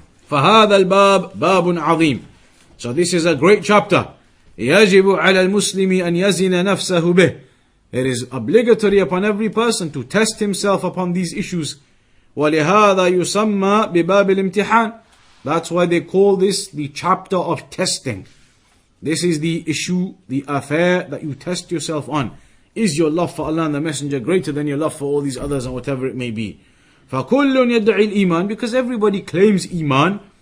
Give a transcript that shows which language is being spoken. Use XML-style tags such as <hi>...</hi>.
<ar>فهذا الباب باب عظيم.</ar> <en>So this is a great chapter.</en> <ar>يجب على المسلم أن يزن نفسه به.</ar> <en>It is obligatory upon every person to test himself upon these issues.</en> <ar>ولهذا يسمى بباب الامتحان.</ar> <en>That's why they call this the chapter of testing. This is the issue, the affair that you test yourself on. Is your love for Allah and the Messenger greater than your love for all these others and whatever it may be?</en> <ar>فَكُلٌّ يَدَّعِي الْإِيمَانِ,</ar> <en>because everybody claims Iman.</en>